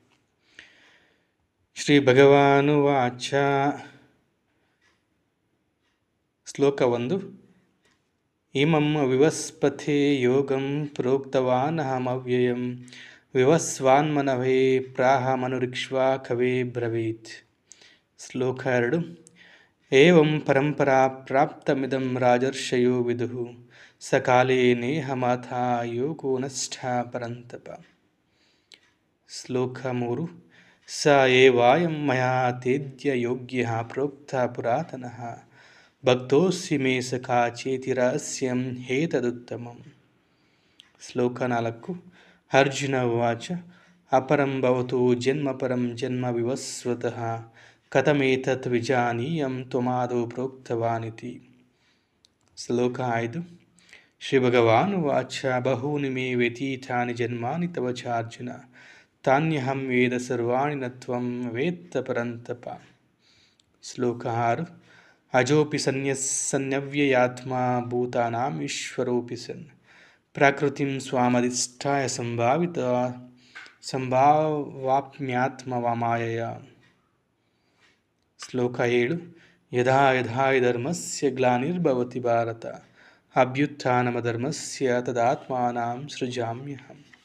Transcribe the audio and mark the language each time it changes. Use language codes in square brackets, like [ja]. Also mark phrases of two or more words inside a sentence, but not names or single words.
[sa] ಶ್ರೀ ಭಗವಾನುವಾಚ. ಶ್ಲೋಕ 1. ಇಮಂ ವಿವಸ್ಪಥೆ ಯೋಗಂ ಪ್ರೋಕ್ತವಾನಹಮವ್ಯಯಂ ವಿವಸ್ವಾನ್ಮನವೇ ಪ್ರಾಹ ಮನುರಿಕ್ಷ್ವಾ ಕವೇ ಬ್ರವೀತ್. ಶ್ಲೋಕ 2. ಏವಂ ಪರಂಪರಾ ಪ್ರಾಪ್ತಮಿದಂ ರಾಜರ್ಷಯೋ ವಿದುಃ ಸಕಾಲೇ ನೇಹಮಾಥಾ ಯೋಗೋ ನಷ್ಟ ಪರಂತಪ. ಶ್ಲೋಕ 3. ಸ ಏವಾಯಂ ಮಯಾ ತೇದ್ಯ ಯೋಗ್ಯಃ ಪ್ರೋಕ್ತ ಪುರಾತನಃ ಭಕ್ತೋಸ್ಮಿ ಮೇ ಸಖಾ ಚೇತಿ ರಹಸ್ಯಂ ಹೇತದುತ್ತಮಂ. ಶ್ಲೋಕ 4. ಅರ್ಜುನ ಉವಾಚ. ಅಪರಂ ಭವತು ಜನ್ಮ ಪರಂ ಜನ್ಮ ವಿವಸ್ವತಃ ಕಥಮೇತತ್ ವಿಜಾನೀಯಂ ತ್ವಮಾದೌ ಪ್ರೋಕ್ತವಾನಿತಿ. ಶ್ಲೋಕ 5. ಶ್ರೀ ಭಗವಾನುವಾಚ. ಬಹೂನಿ ಮೇ ವ್ಯತೀತಾನಿ ಜನ್ಮಾನಿ ತವ ಚಾರ್ಜುನ ತಾನ್ಯಹಂ ವೇದ ಸರ್ವಾಣಿ ನ ತ್ವಂ ವೇತ್ತ ಪರಂತಪ. ಶ್ಲೋಕ 6. ಅಜೋಪಿ ಸನ್ಯವ್ಯಯಾತ್ಮ ಭೂತಾನಾಂ ಈಶ್ವರೋಪಿ ಸನ್ ಪ್ರಕೃತಿಂ ಸ್ವಾಮಧಿಷ್ಠಾಯ ಸಂಭಾವಾಪ್ಮ್ಯಾತ್ಮ ಮಾಯಯ. ಶ್ಲೋಕ 7. ಯದಾ ಯದಾ ಧರ್ಮಸ್ಯ ಗ್ಲಾನಿರ್ಭವತಿ ಭಾರತ ಅಭ್ಯುತ್ಥಾನಮಧರ್ಮಸ್ಯ ತದಾತ್ಮಾನಾಂ ಸೃಜಾಮ್ಯಹಂ.